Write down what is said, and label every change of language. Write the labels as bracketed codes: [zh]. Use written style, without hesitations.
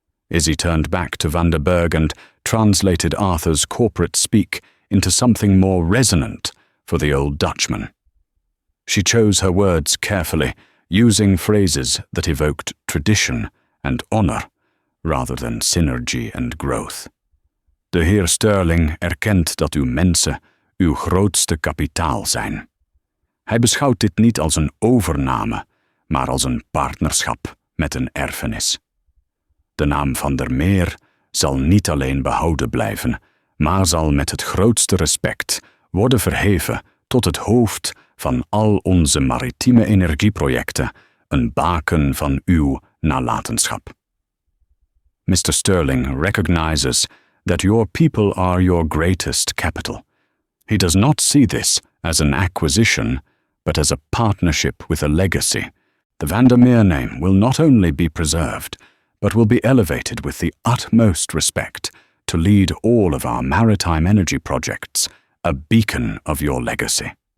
[en] Izzy turned back to Van der Berg and translated Arthur's corporate speak into something more resonant for the old Dutchman. She chose her words carefully, using phrases that evoked tradition and honor, rather than synergy and growth. [nl] De heer Sterling erkent dat uw mensen uw grootste kapitaal zijn. Hij beschouwt dit niet als een overname, maar als een partnerschap met een erfenis. De naam Van der Meer zal niet alleen behouden blijven, maar zal met het grootste respect worden verheven tot het hoofd van al onze maritieme energieprojecten, een baken van uw nalatenschap. [en] Mr. Sterling recognizes that your people are your greatest capital. He does not see this as an acquisition, but as a partnership with a legacy. The Van der Meer name will not only be preserved, but will be elevated with the utmost respect to lead all of our maritime energy projects, a beacon of your legacy.